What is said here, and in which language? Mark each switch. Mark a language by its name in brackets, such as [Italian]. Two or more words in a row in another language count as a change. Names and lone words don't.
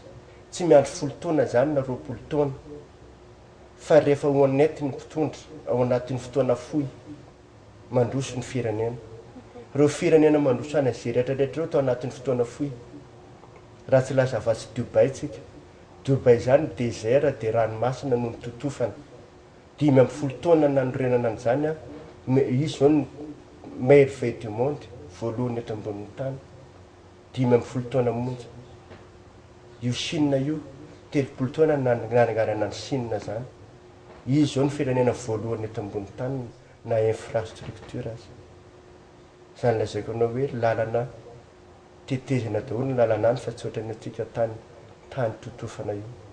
[Malagasy] Tsy miandry 10 taona zany na 20 taona. Fa rehefa honnête ny mpitondra ao anatin'ny fotoana fohy mandroso ny firenena. Reo firenena mandroso any Azia rehetrarehetra reo tao anatin'ny fotoana fohy. Raha tsy laza afa-tsy Dubai tsika. Dubai zany désert dia ranomasina no nitotofana. 5 taona nanorenana an'izany izy zao ny [French] merveille du monde [Malagasy] voalohany eto ambonin'ny tany. 5 taona monja. Io Chine io 30 taona nananganana ny Chine zany. Izy zao ny firenena voalohany eto ambonin'ny tany na infrastructure azy. Zany lazaiko anao hoe lalana tetezina daholo ny lalana any fa tsy ohatran'ny antsika tany totofana io.